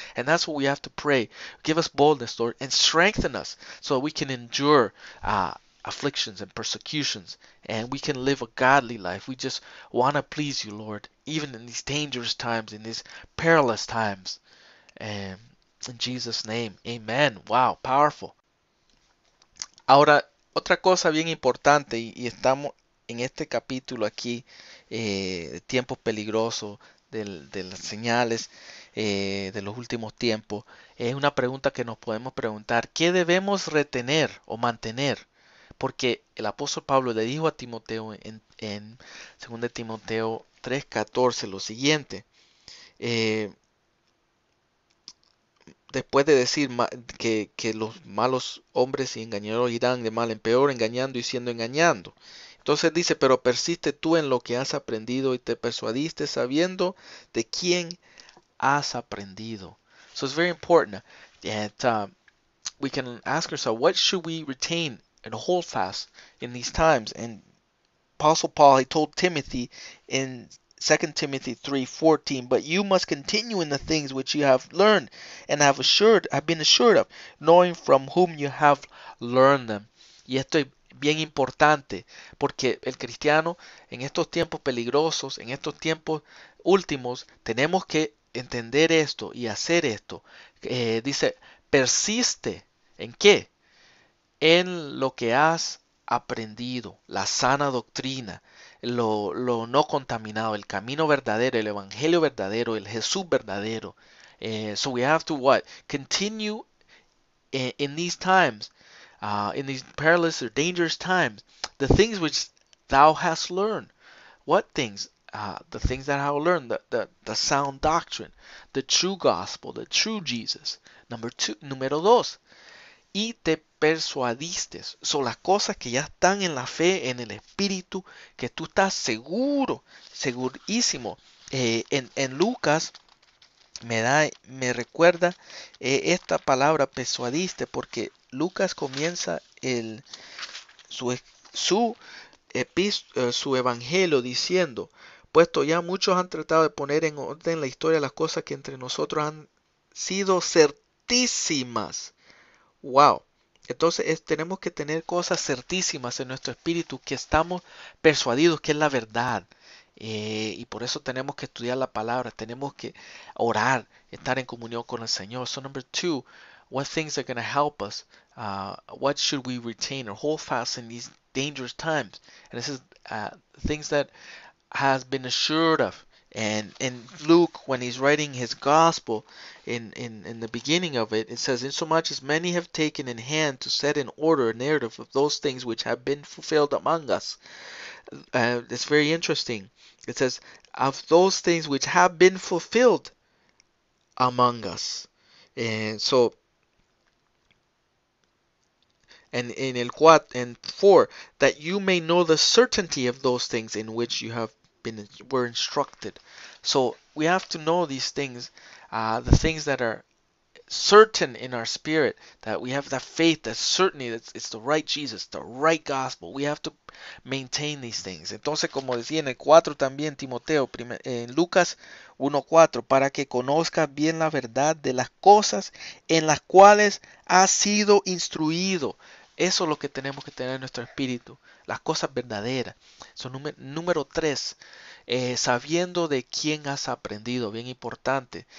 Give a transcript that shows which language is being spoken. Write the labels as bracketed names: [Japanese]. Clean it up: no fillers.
[English] And that's what we have to pray. Give us boldness, Lord, and strengthen us so we can endure afflictions and persecutions, and we can live a godly life. We just want to please you, Lord, even in these dangerous times, in these perilous times. And in Jesus' name, amen. Wow, powerful. [Spanish] Ahora, otra cosa bien importante, y estamos en este capítulo aquí, de tiempos peligrosos, de las señales de los últimos tiempos, es una pregunta que nos podemos preguntar: ¿qué debemos retener o mantener? Porque el apóstol Pablo le dijo a Timoteo en 2 Timoteo 3:14 lo siguiente. eh, Después de decir que los malos hombres y engañadores irán de mal en peor, engañando y siendo engañando. Entonces dice, pero persiste tú en lo que has aprendido y te persuadiste sabiendo de quién has aprendido. [English] So it's very important that we can ask ourselves, what should we retain and hold fast in these times? And Apostle Paul, he told Timothy in 2 Timothy 3:14, but you must continue in the things which you have learned and have been assured of, knowing from whom you have learned them. [Spanish] Y esto es bien importante, porque el cristiano en estos tiempos peligrosos, en estos tiempos últimos, tenemos que entender esto y hacer esto. Dice, persiste. ¿En qué? En lo que has aprendido, la sana doctrina, lo no contaminado, el camino verdadero, el evangelio verdadero, el Jesús verdadero. [English] So we have to what? Continue in these times, in these perilous or dangerous times, the things which thou hast learned. What things? The things that I have learned, the sound doctrine, the true gospel, the true Jesus. [Spanish] Número dos, y te persuadiste. Son las cosas que ya están en la fe, en el espíritu, que tú estás seguro, segurísimo. En Lucas me recuerda esta palabra persuadiste, porque Lucas comienza su, su, su evangelio diciendo, puesto ya muchos han tratado de poner en orden la historia de las cosas que entre nosotros han sido certísimas. Wow. Entonces tenemos que tener cosas certísimas en nuestro espíritu, que estamos persuadidos que es la verdad. Y por eso tenemos que estudiar la palabra, tenemos que orar, estar en comunión con el Señor. [English] So number two, what things are going to help us? What should we retain or hold fast in these dangerous times? And this is things that has been assured of. And in Luke, when he's writing his gospel, in the beginning of it, it says, insomuch as many have taken in hand to set in order a narrative of those things which have been fulfilled among us. It's very interesting. It says, of those things which have been fulfilled among us. And so, and in el 4, and 4, that you may know the certainty of those things in which you have were instructed. So we have to know these things, the things that are certain in our spirit, that we have that faith, that certainty that it's the right Jesus, the right gospel. We have to maintain these things. [Spanish] Entonces, como decía en el 4 también Timoteo, en Lucas 1:4, para que conozcas bien la verdad de las cosas en las cuales has sido instruido. Eso es lo que tenemos que tener en nuestro espíritu, las cosas verdaderas. Número 3, sabiendo de quién has aprendido, bien importante.